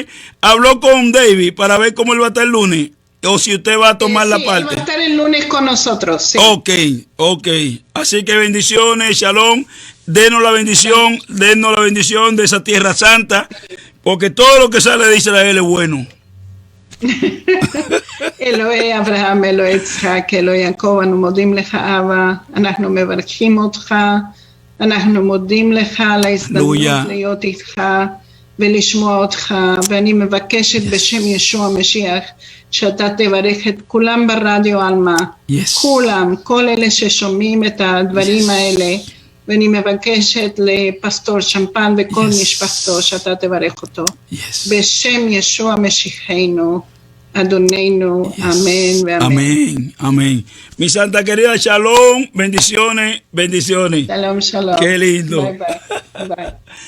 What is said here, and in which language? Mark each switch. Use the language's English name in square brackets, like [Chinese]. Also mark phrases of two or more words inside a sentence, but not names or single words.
[Spanish] Habló con David para ver cómo él va a estar el lunes. O si usted va a tomar la parte. Él va a estar el lunes con nosotros. Sí. Ok. Así que bendiciones, shalom. Denos la bendición de esa tierra santa, porque todo lo que sale de Israel es bueno. [Hebrew] אלוהי אברהם, אלוהי יצחק, אלוהי יעקב, אנו מודים לך אבא, אנחנו מברכים אותך, אנחנו מודים לך על ההזדמנות להיות איתך ולשמוע אותך, ואני מבקשת בשם ישוע המשיח שאתה תברך את כולם ברדיו עלמה, כולם, כל אלה ששומעים את הדברים האלה, ואני מבקשת לפסטור שמפן וכל משפחתו שאתה תברך אותו. בשם ישוע משיחנו, Adonenu, [Spanish] amén. Amén. Mi santa querida, shalom, bendiciones. Shalom. Qué lindo. Bye.